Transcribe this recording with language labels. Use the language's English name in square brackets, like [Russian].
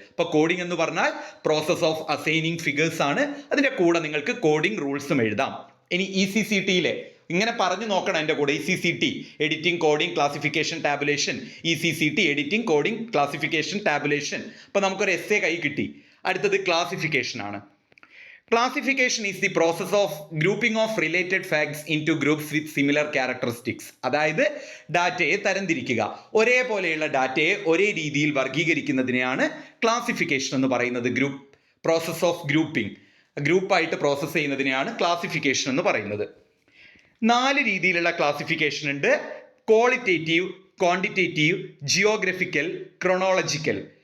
[Malayalam] അപ്പോൾ കോഡിംഗ് എന്ന് പറഞ്ഞാൽ പ്രോസസ് ഓഫ് അസൈനിങ് ഫിഗേഴ്സ് ആണ്. അതിൻ്റെ കൂടെ നിങ്ങൾക്ക് കോഡിംഗ് റൂൾസും എഴുതാം. ഇനി ECCTയിലെ ഇങ്ങനെ പറഞ്ഞു നോക്കണം എൻ്റെ കൂടെ. ECCT editing, coding, classification, tabulation. ECCT editing, coding, classification, tabulation. അപ്പോൾ നമുക്കൊരു എസ്സേ കൈ കിട്ടി. അടുത്തത് ക്ലാസിഫിക്കേഷൻ ആണ്. [English] Classification is the process of grouping of related facts into groups with similar characteristics. [Malayalam] അതായത് ഡാറ്റയെ തരംതിരിക്കുക. ഒരേപോലെയുള്ള ഡാറ്റയെ ഒരേ രീതിയിൽ വർഗീകരിക്കുന്നതിനെയാണ് ക്ലാസിഫിക്കേഷൻ എന്ന് പറയുന്നത്. പ്രോസസ് ഓഫ് ഗ്രൂപ്പായിട്ട് പ്രോസസ്സ് ചെയ്യുന്നതിനെയാണ് ക്ലാസിഫിക്കേഷൻ എന്ന് പറയുന്നത്. 4 രീതിയിലുള്ള ക്ലാസിഫിക്കേഷൻ ഉണ്ട്. Qualitative, quantitative, geographical, chronological.